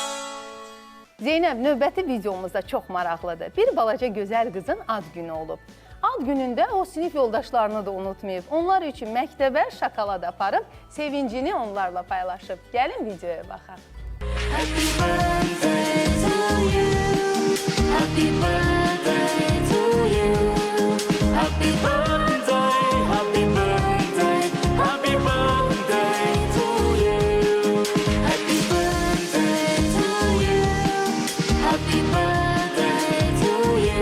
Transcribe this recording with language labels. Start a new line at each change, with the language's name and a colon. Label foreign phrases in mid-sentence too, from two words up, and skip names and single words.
Azerbaijani: Zeynəb, növbəti videomuzda çox maraqlıdır. Bir balaca gözəl qızın ad günü olub. Ad günündə o sinif yoldaşlarını da unutmayıb. Onlar üçün məktəbə şokolad aparıb, sevincini onlarla paylaşıb. Gəlin videoya baxaq.
English: Happy birthday to you. Happy birthday to you. Happy birthday, happy birthday, happy birthday to you. Happy birthday to you. Happy birthday to you.